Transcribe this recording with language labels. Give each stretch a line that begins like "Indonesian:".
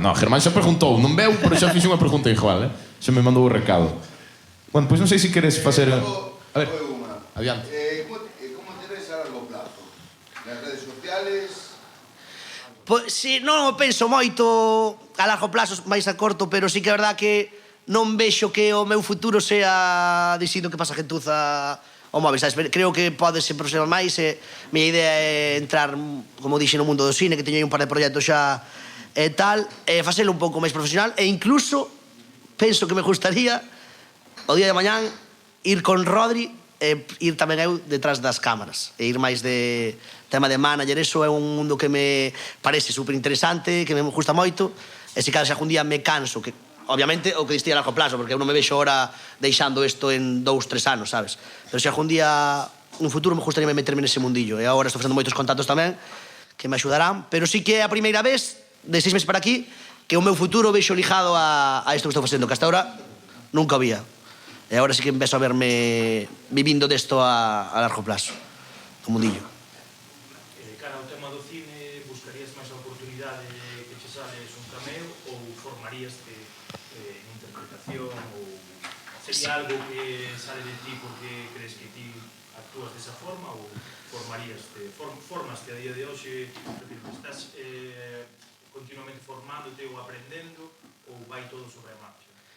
Galician: No, Germán xa preguntou, non veu, pero xa fixe unha pregunta igual, Xa me mandou o recado. Bueno, pois non sei se queres facer... A ver, adiante.
Spanish: ¿Cómo te ves a largo plazo? Las redes sociales...
Galician: Pois, si, non o penso moito a largo plazo, máis a corto, pero sí que é verdad que non vexo que o meu futuro sea dicindo que pasa gentuza ao móvil, sabes? Creo que pode ser profesional máis e miña idea é entrar, como dixe, no mundo do cine, que teño aí un par de proxectos xa e tal, e facelo un pouco máis profesional e incluso penso que me gustaría o día de mañán ir con Rodri e ir tamén eu detrás das cámaras e ir máis de tema de manager. Eso é un mundo que me parece super interesante, que me gusta moito e se cada xa algún día me canso, que obviamente o que distía a largo plazo, porque eu non me vexo ahora deixando isto en 2-3 anos, sabes? Pero se algún día no futuro me gustaría meterme nese mundillo e agora estou facendo moitos contactos tamén que me axudarán, pero sí que é a primeira vez de 6 meses para aquí que o meu futuro vexo lijado a isto que estou facendo, que hasta ahora nunca había. E agora sí que empezo a verme vivindo desto a largo plazo, o mundillo. Cara ao tema do cine, buscarías máis a oportunidade que che sales un cameo ou formaríaste en interpretación ou sería algo que sale de ti porque crees que ti actúas desa forma ou formaríaste, formaste a día de hoxe, estás continuamente formándote ou aprendendo ou vai todo sobre a marcha?